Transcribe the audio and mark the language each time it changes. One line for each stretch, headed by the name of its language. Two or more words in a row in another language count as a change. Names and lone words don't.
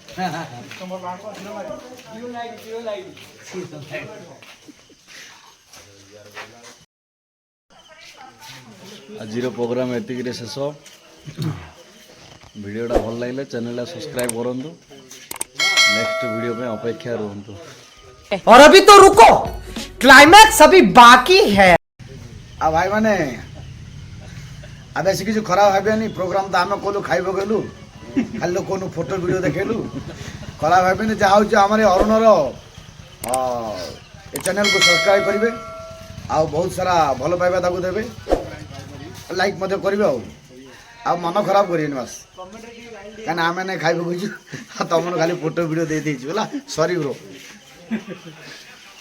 Odia: ଆଜିର ପ୍ରୋଗ୍ରାମ ଏତିକିରେ ଶେଷ ଭିଡ଼ିଓଟା ଭଲ ଲାଗିଲେ ଚ୍ୟାନେଲଟା ସବସ୍କ୍ରାଇବ୍ କରନ୍ତୁ
English: next video
Odia: ପାଇଁ ଅପେକ୍ଷା ରୁହନ୍ତୁ
Hindi: और अभी तो रुको क्लाइमैक्स अभी बाकी है
Odia: ଆଉ ଭାଇମାନେ ଆଉ ବେଶୀ କିଛି ଖରାପ ଭାବିବାନି ପ୍ରୋଗ୍ରାମ ତ ଆମେ କଲୁ ଖାଇ ପକେଇଲୁ ଖାଲି ଲୋକଙ୍କୁ
English: photo video
Odia: ଦେଖେଇଲୁ ଖରାପ ଭାବିନି ଯାହା ହେଉଛି ଆମର ଏ ଅରୁଣର ଏ ଚ୍ୟାନେଲକୁ ସବସ୍କ୍ରାଇବ୍ କରିବେ ଆଉ ବହୁତ ସାରା ଭଲ ପାଇବା ତାକୁ ଦେବେ ଲାଇକ୍ ମଧ୍ୟ କରିବେ ଆଉ ମନ ଖରାପ କରିବେନି ବାସ୍ କାହିଁକିନା ଆମେ ନାଇଁ ଖାଇ ପକେଇଛୁ ଆଉ ତମର ଖାଲି
English: photo video
Odia: ଦେଇଦେଇଛୁ ହେଲା
English: sorry bro